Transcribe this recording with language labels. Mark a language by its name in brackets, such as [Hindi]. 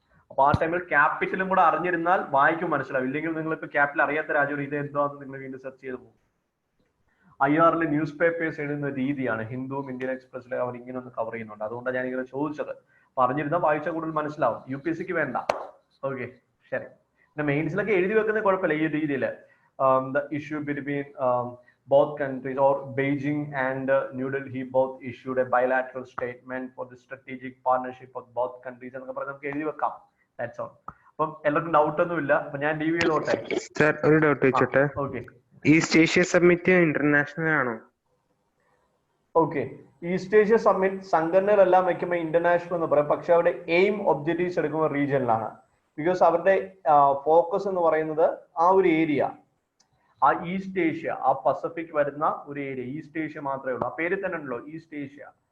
[Malayalam] അപ്പൊ ആ ടൈമിൽ ക്യാപിറ്റലും കൂടെ അറിഞ്ഞിരുന്നാൽ വായിക്കും മനസ്സിലാവും. ഇല്ലെങ്കിൽ നിങ്ങളിപ്പോ ക്യാപിറ്റൽ അറിയാത്ത രാജ്യം ഇത് എന്താണെന്ന് നിങ്ങൾ വീണ്ടും സെർച്ച് ചെയ്ത് പോകും. IR ന്യൂസ് പേപ്പേഴ്സ് എഴുതുന്ന രീതിയാണ്. ഹിന്ദുവും ഇന്ത്യൻ എക്സ്പ്രസിലെ അവർ ഇങ്ങനെ ഒന്ന് കവർ ചെയ്യുന്നുണ്ട്. അതുകൊണ്ടാണ് ഞാൻ ഇങ്ങനെ ചോദിച്ചത്. പറഞ്ഞിരുന്നാൽ വായിച്ചാൽ കൂടുതൽ മനസ്സിലാവും. UPSC-ക്ക് വേണ്ട. ഓക്കെ, ശരി. പിന്നെ മെയിൻസിലൊക്കെ എഴുതി വെക്കുന്നത് കുഴപ്പമില്ല ഈ രീതിയിൽ. [English] The issue between both countries, or Beijing and New Delhi both issued a bilateral statement for the strategic partnership of both countries [Malayalam] എന്നൊക്കെ പറഞ്ഞ് നമുക്ക് എഴുതി വെക്കാം. [English] That's all. [Malayalam] അപ്പം എല്ലാവർക്കും ഡൗട്ട് ഒന്നുമില്ല. അപ്പൊ ഞാൻ DV ചെയ്തോട്ടെ. സർ, ഒരു doubt വെച്ചോട്ടെ. Okay. East Asia summit international ആണോ? ഓക്കെ, ഈസ്റ്റ് ഏഷ്യ സമ്മിറ്റ് സംഘടനകളെല്ലാം വെക്കുമ്പോൾ ഇന്റർനാഷണൽ എന്ന് പറയും. പക്ഷെ അവിടെ എയിം ഒബ്ജക്റ്റീവ്സ് എടുക്കുമ്പോൾ റീജിയനിലാണ്. ബിക്കോസ് അവരുടെ ഫോക്കസ് എന്ന് പറയുന്നത് ആ ഒരു ഏരിയ, ആ ഈസ്റ്റ് ഏഷ്യ, ആ പസഫിക് വരുന്ന ഒരു ഏരിയ, ഈസ്റ്റ് ഏഷ്യ മാത്രമേ ഉള്ളൂ. ആ പേര് തന്നെ ഉണ്ടല്ലോ, ഈസ്റ്റ് ഏഷ്യ.